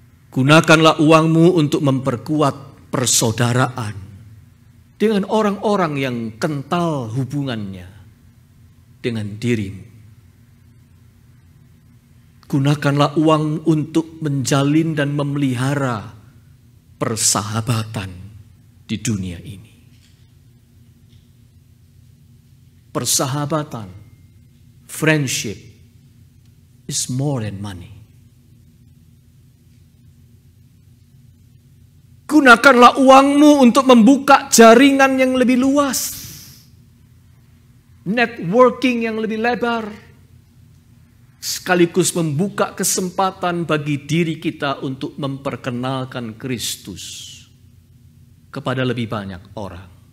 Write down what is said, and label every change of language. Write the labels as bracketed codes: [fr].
[id] Gunakanlah uangmu untuk memperkuat persaudaraan dengan orang-orang yang kental hubungannya dengan dirimu. Gunakanlah uang untuk menjalin dan memelihara persahabatan di dunia ini. [en] Persahabatan, friendship is more than money. [id] Gunakanlah uangmu untuk membuka jaringan yang lebih luas. Networking yang lebih lebar. Sekaligus membuka kesempatan bagi diri kita untuk memperkenalkan Kristus kepada lebih banyak orang.